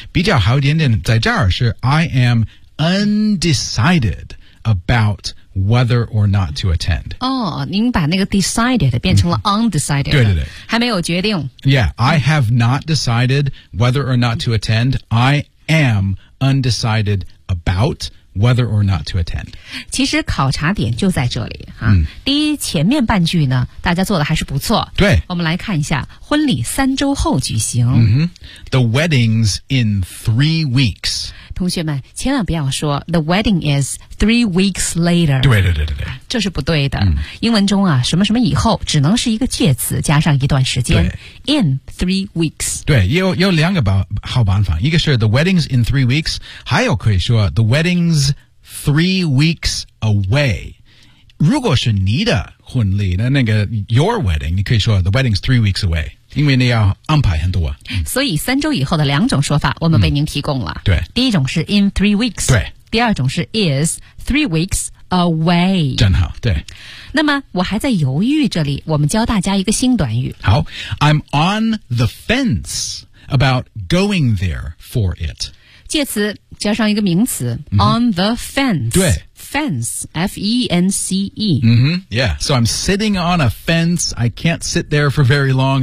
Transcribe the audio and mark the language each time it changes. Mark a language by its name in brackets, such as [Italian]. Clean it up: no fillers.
[Chinese] 比较好点点在这儿是 [English] I am undecided about whether or not to attend. [Chinese] 哦、您把那个 decided 变成了 undecided.、对对对。还没有决定。 [English] Yeah, I have not decided whether or not to attend. I am undecided about whether or not to attend. [Chinese] 其实考察点就在这里。第一前面半句呢大家做的还是不错。对。我们来看一下婚礼三周后举行。 [English] The wedding's in 3 weeks. [Chinese] 同学们千万不要说 [English] The wedding is 3 weeks later [Chinese] 对对对对对，这是不对的、英文中啊什么什么以后只能是一个介词加上一段时间 [English] In 3 weeks [Chinese] 对 有两个好办法一个是 [English] The wedding's in 3 weeks [Chinese] 还有可以说 [English] The wedding's 3 weeks away [Chinese] 如果是你的婚礼的那个 [English] Your wedding [Chinese] 你可以说 The wedding's 3 weeks away因为你要安排很多、所以三周以后的两种说法我们为您提供了、对第一种是 [English] in 3 weeks [Chinese] 对第二种是 [English] is 3 weeks away [Chinese] 真好对那么我还在犹豫这里我们教大家一个新短语 [English] 好 I'm on the fence about going there for it [Chinese] 介词加上一个名词、 [English] on the fence [Chinese] 对 [English] Fence, F-E-N-C-E. Yeah, so I'm sitting on a fence. I can't sit there for very long.